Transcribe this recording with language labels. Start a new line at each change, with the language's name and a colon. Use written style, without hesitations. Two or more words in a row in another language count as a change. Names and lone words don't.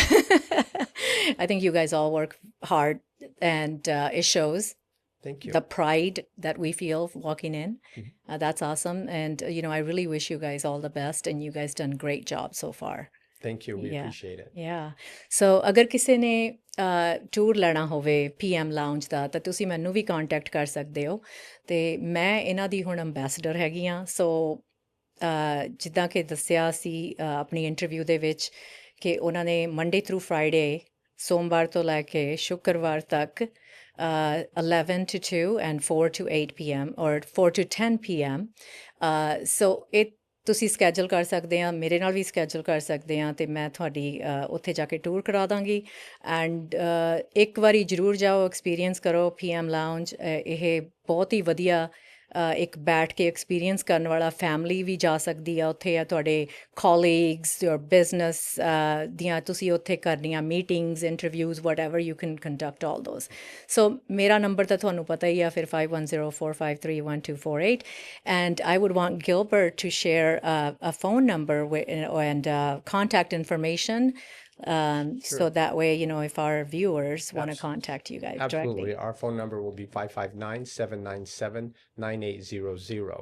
English: I think you guys all work hard, and it shows Thank you. the pride that we feel walking in. That's awesome. And, I really wish you guys all the best, and you guys done great job so far. Thank you. We Yeah. appreciate it.
Punjabi: Yeah. So ਅਗਰ ਕਿਸੇ ਨੇ ਟੂਰ ਲੈਣਾ ਹੋਵੇ PM ਲਾਉਂਜ ਦਾ ਤਾਂ ਤੁਸੀਂ ਮੈਨੂੰ ਵੀ ਕੰਟੈਕਟ ਕਰ ਸਕਦੇ ਹੋ ਤੇ ਮੈਂ ਇਹਨਾਂ ਦੀ ਹੁਣ ਅੰਬੈਸਡਰ ਹੈਗੀ ਆ ਸੋ ਜਿੱਦਾਂ ਕਿ ਦੱਸਿਆ ਸੀ ਆਪਣੀ ਇੰਟਰਵਿਊ ਦੇ ਵਿੱਚ ਕਿ ਉਹਨਾਂ ਨੇ
English: Monday through Friday
Punjabi: ਸੋਮਵਾਰ ਤੋਂ ਲੈ ਕੇ ਸ਼ੁੱਕਰਵਾਰ ਤੱਕ
English: 11 to 2 and 4 to 8 p.m. or 4 to 10 p.m. So it
Punjabi: ਤੁਸੀਂ ਸਕੈਜੂਲ ਕਰ ਸਕਦੇ ਆ ਮੇਰੇ ਨਾਲ ਵੀ ਸਕੈਜੂਲ ਕਰ ਸਕਦੇ ਆ ਤੇ ਮੈਂ ਤੁਹਾਡੀ ਉੱਥੇ ਜਾ ਕੇ ਟੂਰ ਕਰਾ ਦਾਂਗੀ ਐਂਡ ਇੱਕ ਵਾਰੀ ਜ਼ਰੂਰ ਜਾਓ ਐਕਸਪੀਰੀਅੰਸ ਕਰੋ PM ਲਾਉਂਜ ਇਹ ਬਹੁਤ ਹੀ ਵਧੀਆ ਇੱਕ ਬੈਠ ਕੇ ਐਕਸਪੀਰੀਅੰਸ ਕਰਨ ਵਾਲਾ ਫੈਮਿਲੀ ਵੀ ਜਾ ਸਕਦੀ ਆ ਉੱਥੇ ਆ ਤੁਹਾਡੇ ਕੋਲੀਗਸ
English: your business
Punjabi: ਦੀਆਂ ਤੁਸੀਂ ਉੱਥੇ ਕਰਨੀਆਂ
English: meetings interviews whatever you can conduct all those
Punjabi: ਸੋ ਮੇਰਾ ਨੰਬਰ ਤਾਂ ਤੁਹਾਨੂੰ ਪਤਾ ਹੀ ਆ ਫਿਰ
English: 5104531248 and I would want Gilbert to share a phone number and contact information So that way, if our viewers want to Abs- contact you guys Absolutely. directly. Our phone number will be 559-797-9800.